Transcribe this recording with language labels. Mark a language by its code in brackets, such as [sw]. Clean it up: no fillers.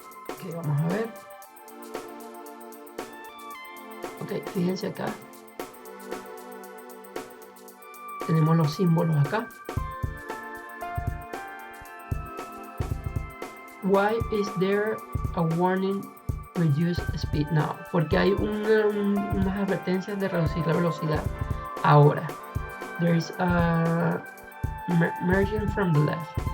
[es] Ok, vamos a ver. Ok, fíjense acá. Tenemos los símbolos acá. [en] Why is there a warning reduce speed now? [es] Porque hay unas advertencias de reducir la velocidad ahora. [en] There is a merging from the left.